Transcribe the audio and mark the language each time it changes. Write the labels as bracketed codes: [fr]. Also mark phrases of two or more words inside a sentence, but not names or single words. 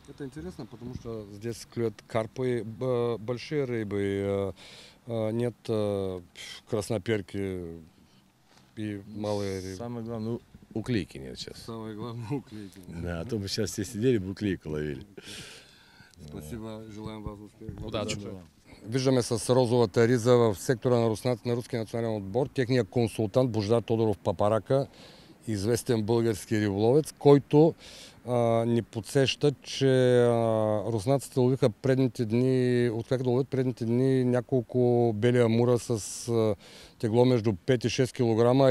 [ru] Это интересно, потому что здесь клюют карпы, большие рыбы, нет красноперки и малые рыбы. Самое главное, уклейки нет сейчас. Самое главное уклейки. Да, а то бы сейчас все сидели, бы уклейку ловили. Спасибо, желаем вас успех. Удачи. [bg] Виждаме с розовата риза в сектора на Руския национален отбор техният консултант Божидар Тодоров Папарака, известен български риболовец, който ни подсеща, че руснаците ловиха предните дни, откакто да ловят предните дни няколко бели амура с тегло между 5 и 6 кг.